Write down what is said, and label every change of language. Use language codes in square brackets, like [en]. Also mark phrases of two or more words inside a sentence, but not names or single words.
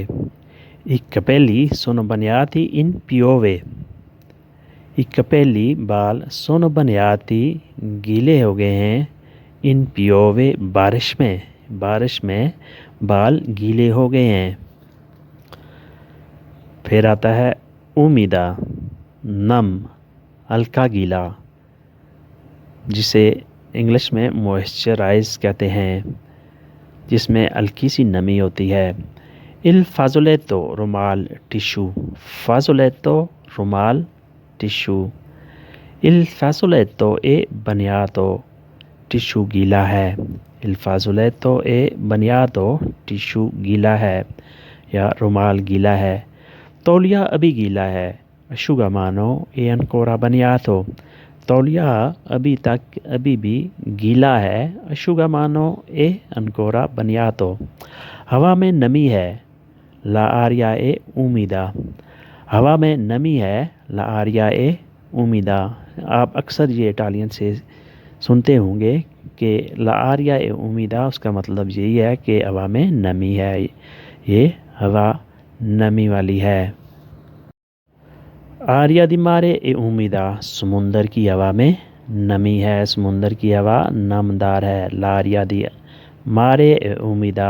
[it] i capelli sono bagnati in pioggia, i capelli [ur] بال [it] sono bagnati [ur] گیلے ہو گئے ہیں، [it] in pioggia [ur] بارش میں، بارش میں بال گیلے ہو گئے ہیں۔ پھر آتا ہے امیدا، نم، ہلکا گیلا، جسے انگلش میں موئسچرائز کہتے ہیں، جس میں ہلکی سی نمی ہوتی ہے۔ [it] il fazzoletto [ur] رومال، ٹیشو، fazzoletto رومال، ٹیشو۔ [it] il fazzoletto è bagnato، [ur] ٹیشو گیلا ہے۔ [it] il fazzoletto è bagnato، [ur] ٹیشو گیلا ہے یا رومال گیلا ہے۔ تولیہ ابھی گیلا ہے، [it] asciugamano è ancora bagnato، [ur] تولیہ ابھی بھی گیلا ہے، [it] asciugamano è ancora bagnato۔ [ur] ہوا میں نمی ہے، [it] la aria è umida، [ur] ہوا میں نمی ہے، [it] la aria è umida۔ [ur] آپ اکثر یہ اٹالین سے سنتے ہوں گے کہ [it] la aria è umida، [ur] اس کا مطلب یہی ہے کہ ہوا میں نمی ہے، یہ ہوا نمی والی ہے۔ [it] aria di mare è umida, [ur] سمندر کی ہوا میں نمی ہے، سمندر کی ہوا نمدار ہے، [it] l'aria di mare è umida.